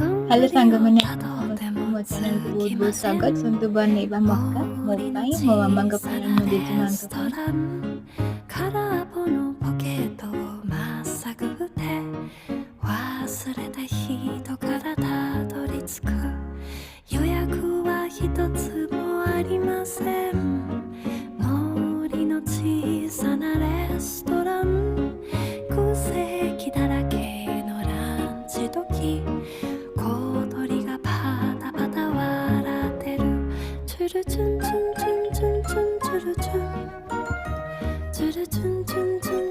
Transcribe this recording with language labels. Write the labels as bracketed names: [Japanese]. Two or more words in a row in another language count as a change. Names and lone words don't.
[Odia] Halo saଙ୍ଗମାନେ ଆପଣଙ୍କୁ ମୋ ଚ୍ୟାନେଲକୁ ବହୁତ ବହୁତ ସ୍ୱାଗତ। ଶୁଣନ୍ତୁ ବନେଇବା ମକା। ମୋ ପାଇଁ, ମୋ ମାମାଙ୍କ ପାଇଁ, ମୋ ଜେଜେମାଙ୍କ ପାଇଁ। [Japanese] 空っぽのポケットをまっさぐって忘れた人からたどり着く予約は一つもありません森の小さなレストラン空席だらけのランチ時小鳥がパタパタ笑ってるチュルチュンチュンチュンチュンチュンチュルチュンチュルチュンチュンチュン